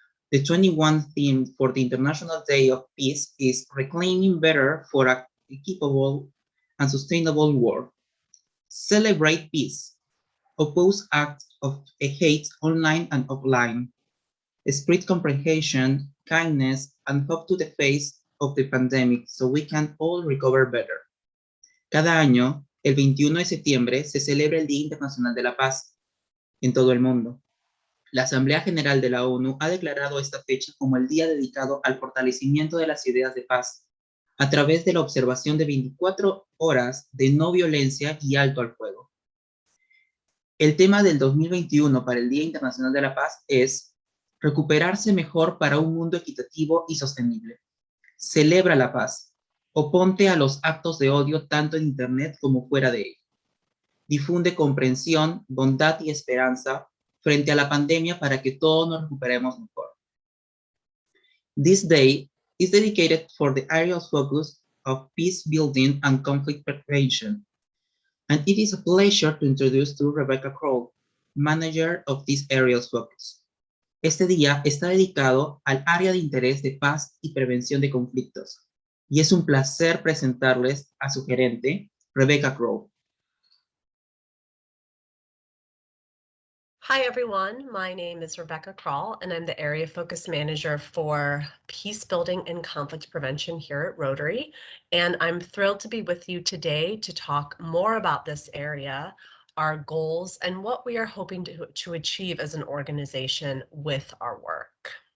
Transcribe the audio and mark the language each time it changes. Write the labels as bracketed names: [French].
[English] The 21st theme for the International Day of Peace is Reclaiming Better for a Equitable and Sustainable World. Celebrate peace. Oppose acts of hate online and offline. Spread comprehension, kindness, and hope to the face of the pandemic so we can all recover better. [Spanish] Cada año, el 21 de septiembre, se celebra el Día Internacional de la Paz en todo el mundo. La Asamblea General de la ONU ha declarado esta fecha como el día dedicado al fortalecimiento de las ideas de paz, a través de la observación de 24 horas de no violencia y alto al fuego. El tema del 2021 para el Día Internacional de la Paz es recuperarse mejor para un mundo equitativo y sostenible. Celebra la paz. Oponte a los actos de odio tanto en Internet como fuera de él. Difunde comprensión, bondad y esperanza frente a la pandemia para que todos nos recuperemos mejor. [English] This day is dedicated for the area's focus of peace building and conflict prevention, and it is a pleasure to introduce to Rebecca Kroll, manager of this area's focus. [Spanish] Este día está dedicado al área de interés de paz y prevención de conflictos, y es un placer presentarles a su gerente, Rebecca Kroll. [English] Hi, everyone. My name is Rebecca Kroll, and I'm the Area Focus Manager for Peace Building and Conflict Prevention here at Rotary. And I'm thrilled to be with you today to talk more about this area, our goals, and what we are hoping to achieve as an organization with our work.